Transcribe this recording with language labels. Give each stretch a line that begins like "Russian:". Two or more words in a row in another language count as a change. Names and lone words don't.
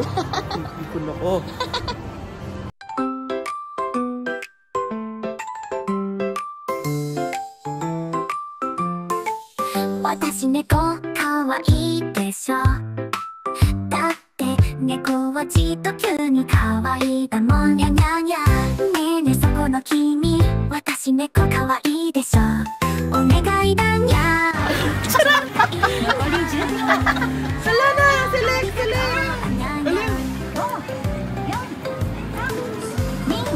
Filipino: Ipon ako.
Japanese: 私猫かわいいでしょだって猫はじっと急にかわいいだもんにゃにゃにゃねえねえそこの君私猫かわいいでしょお願いだにゃ
Filipino: Sala na! Select!